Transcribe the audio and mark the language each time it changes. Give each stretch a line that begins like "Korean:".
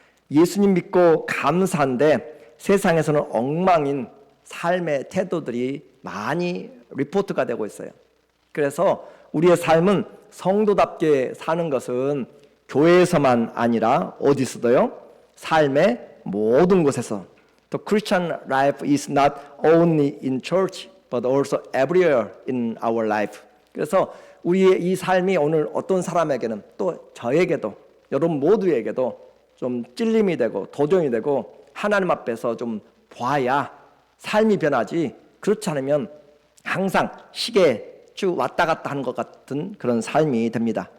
Korean: 예수님 믿고 감사한데 세상에서는 엉망인 삶의 태도들이 많이 리포트가 되고 있어요. 그래서 우리의 삶은 성도답게 사는 것은 교회에서만 아니라 어디서도요? 삶의 모든 곳에서.
English: The Christian life is not only in church, but also everywhere in our life.
Korean: 그래서 우리의 이 삶이 오늘 어떤 사람에게는, 또 저에게도, 여러분 모두에게도 좀 찔림이 되고 도전이 되고 하나님 앞에서 좀 봐야 삶이 변하지, 그렇지 않으면 항상 시계에 쭉 왔다 갔다 하는 것 같은 그런 삶이 됩니다.